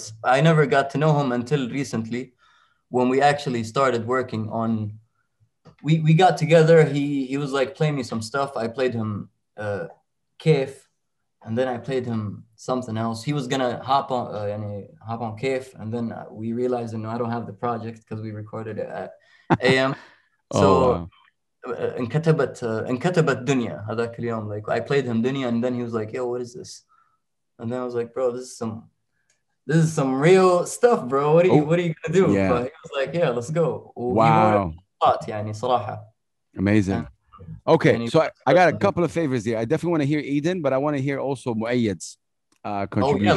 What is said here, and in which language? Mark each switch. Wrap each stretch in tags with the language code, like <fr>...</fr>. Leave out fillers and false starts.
<en>I never got to know him until recently, when we actually started working on. We got together. He was like playing me some stuff. I played him Kaif. And then I played him something else. He was gonna hop on Kaif, and then we realized, I don't have the project because we recorded it at AM.</en> <ar>So انكتبت دنيا هذاك اليوم.</ar> <en>Like I played him Dunya, and then he was like, "Yo, what is this?" And then I was like, "Bro, this is some real stuff, bro. What are you gonna do?" Yeah. But he was like, "Yeah, let's go." Wow.</en> <ar>صراحة.</ar> <en>Amazing. Okay, so I got a couple of favors here. I definitely want to hear Eden, but I want to hear also Muayyad's contribution.</en>